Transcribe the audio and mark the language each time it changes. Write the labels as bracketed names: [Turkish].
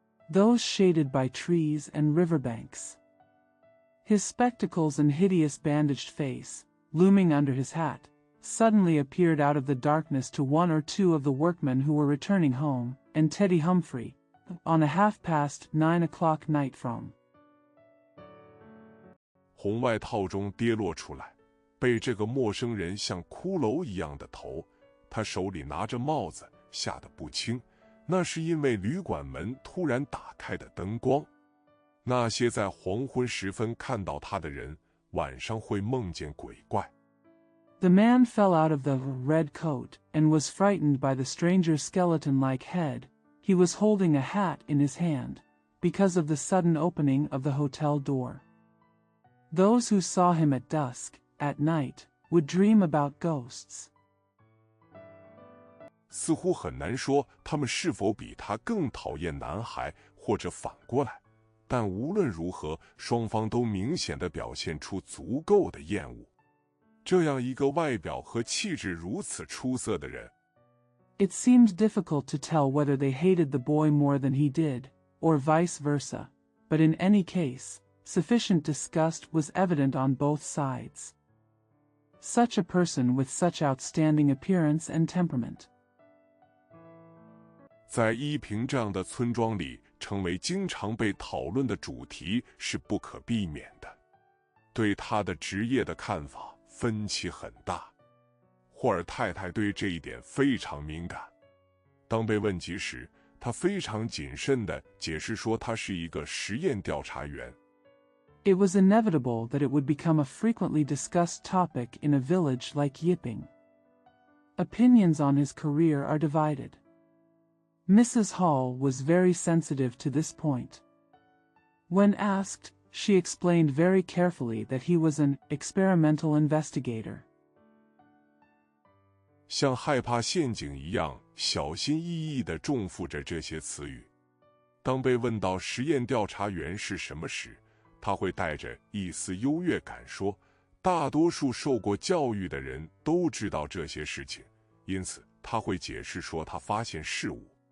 [English] Those shaded by trees and riverbanks. His spectacles and hideous bandaged face, looming under his hat, suddenly appeared out of the darkness to one or two of the workmen who were returning home, and Teddy Humphrey, on a 9:30 night from. [Chinese] 红外套中跌落出来，被这个陌生人像骷髅一样的头，他手里拿着帽子，吓得不轻。那是因为旅馆门突然打开的灯光。那些在黄昏时分看到他的人，晚上会梦见鬼怪。 [English] The man fell out of the red coat, and was frightened by the stranger's skeleton-like head. He was holding a hat in his hand, because of the sudden opening of the hotel door. Those who saw him at dusk, at night, would dream about ghosts. [Chinese] 似乎很难说他们是否比他更讨厌男孩，或者反过来。但无论如何，双方都明显地表现出足够的厌恶。这样一个外表和气质如此出色的人， [English] It seemed difficult to tell whether they hated the boy more than he did, or vice versa, but in any case, sufficient disgust was evident on both sides. Such a person with such outstanding appearance and temperament. [Chinese] 在依萍这样的村庄里，成为经常被讨论的主题是不可避免的。对他的职业的看法分歧很大。霍尔太太对这一点非常敏感。当被问及时，她非常谨慎地解释说，他是一个实验调查员。 [English] It was inevitable that it would become a frequently discussed topic in a village like Yiping. Opinions on his career are divided. Mrs. Hall was very sensitive to this point. When asked, she explained very carefully that he was an experimental investigator. [Chinese] 像害怕陷阱一样小心翼翼地重复着这些词语。当被问到实验调查员是什么时，他会带着一丝优越感说，大多数受过教育的人都知道这些事情，因此他会解释说他发现事物。